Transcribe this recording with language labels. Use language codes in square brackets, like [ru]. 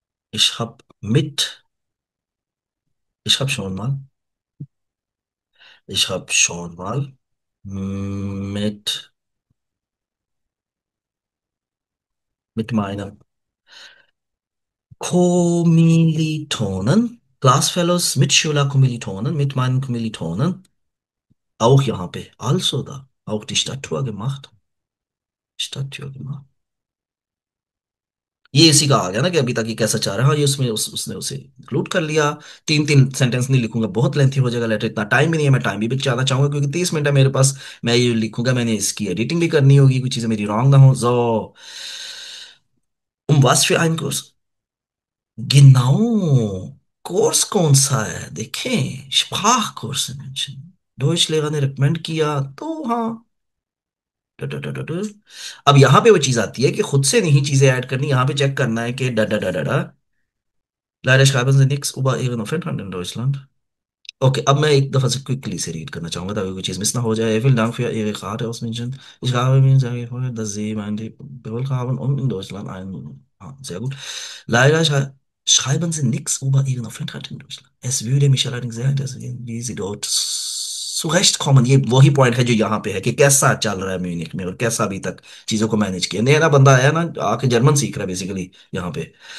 [de] Ich hab mit, ich hab schon mal, ich hab schon mal mit, mit meinen Kommilitonen, Classfellows, Mitschüler, Kommilitonen, mit meinen Kommilitonen, auch [hi] यहाँ पे, [de] also da, auch die Stadttour gemacht, Stadttour gemacht। [hi] ये इसी का आ गया ना कि अभी तक ये कैसा चाह रहा है। हाँ, ये उसमें उसने उसे इंक्लूड कर लिया। तीन तीन सेंटेंस नहीं लिखूंगा, बहुत लेंथी हो जाएगा लेटर, इतना टाइम भी नहीं है। मैं टाइम भी बचाना चाहूंगा क्योंकि 30 मिनट है मेरे पास। मैं ये लिखूंगा, मैंने इसकी एडिटिंग भी करनी होगी, कुछ चीजें मेरी रॉन्ग ना हो। [de] so was für ein Kurs? [hi] Genau, course कौन सा है देखें, [de] Sprachkurs in München। [hi] डोइच लेगा ने रिकमेंड किया तो हाँ। अब यहाँ पे वो चीज आती है कि खुद से नहीं चीजें ऐड करनी, यहाँ पे चेक करना है कि डा डा डा डा डा [de] Leider schreiben sie nichts über ihren Aufenthalt in Deutschland। [hi] Okay, अब मैं एक दफा से क्विकली से रीड करना चाहूंगा ताकि कोई चीज मिस ना हो जाए। [de] Vielen Dank für Ihre Karte aus München। Ich habe mir sehr gefreut, dass Sie meine Besuch haben und in Deutschland ein... Ah, sehr gut। Leider schreiben Sie nichts über Ihren Aufenthalt in Deutschland। Es würde mich allerdings sehr interessieren, wie Sie dort zurechtkommen। [hi] ये वही point है जो यहाँ पे है कि कैसा चल रहा है म्यूनिख में और कैसा अभी तक चीजों को मैनेज किया। नया बंदा आया ना, आके जर्मन सीख रहा है बेसिकली यहाँ पे।